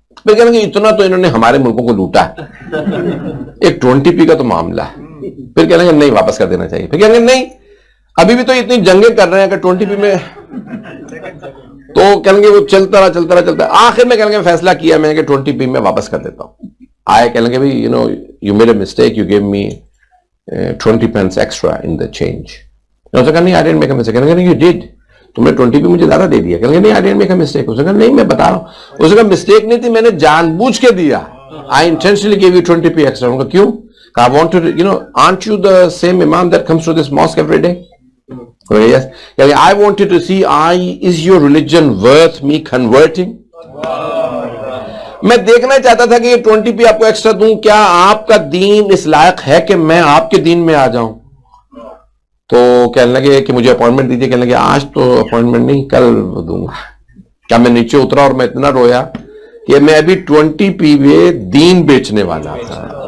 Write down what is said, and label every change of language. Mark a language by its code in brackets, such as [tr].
[ur] پھر کہنے لگے اتنا تو انہوں نے ہمارے ملکوں کو لوٹا ہے، ایک 20p کا تو معاملہ ہے. پھر کہنے لگے نہیں واپس کر دینا چاہیے. پھر کہنے لگے نہیں ابھی بھی تو اتنی جنگیں کر رہے ہیں کہ 20p میں، تو کہنے لگے وہ چلتا رہا. آخر میں کہنے لگے فیصلہ کیا میں کہ 20p میں واپس کر دیتا ہوں. آئے کہنے لگے بھائی [en] you made a mistake, you gave me 20 pence extra in the change. [ur] اس نے کہا نہیں [en] I didn't make a mistake. [ur] کہنے لگے [en] you did, [ur] تم نے 20p مجھے زیادہ دے دیا. کہنے لگے نہیں [en] I didn't make a mistake. [ur] اس نے کہا نہیں میں بتا رہا ہوں. اس نے کہا مسٹیک نہیں تھی، میں نے جان بوجھ کے دیا. [en] I intentionally gave you 20p extra. [ur] انہوں نے کہا کیوں؟ کہا [en] I want to, aren't you the same imam that comes to this mosque every day? Yes. I wanted to see, is your religion worth me converting? [ur] میں دیکھنا چاہتا تھا کہ یہ 20p آپ کو ایکسٹرا دوں، کیا آپ کا دین اس لائق ہے کہ میں آپ کے دین میں آ جاؤں؟ تو کہنے لگے کہ مجھے اپوائنٹمنٹ دیجیے. کہنے لگے آج تو اپوائنٹمنٹ نہیں، کل دوں گا. کیا میں نیچے اترا اور میں اتنا رویا کہ میں ابھی 20p میں دین بیچنے والا تھا.